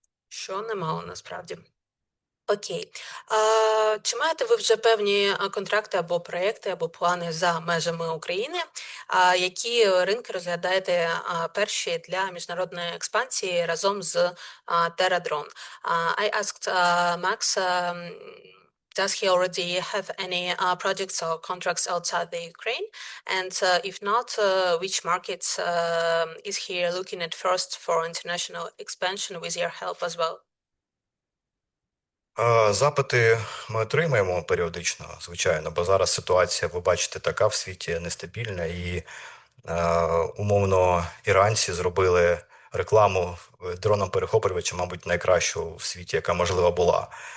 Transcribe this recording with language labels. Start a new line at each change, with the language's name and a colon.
Ukrainian: Що немало, насправді. Окей. Чи маєте ви вже певні контракти або проекти, або плани за межами України? Які ринки розглядаєте перші для міжнародної експансії разом з Terra Drone?
English: I asked Max, does he already have any projects or contracts outside the Ukraine? And if not, which markets is he looking at first for international expansion with your help as well?
Ukrainian: Запити ми отримаємо періодично, звичайно, бо зараз ситуація, ви бачите, така в світі нестабільна, і умовно іранці зробили рекламу дроном-перехоплювача, мабуть, найкращу в світі, яка можливо була.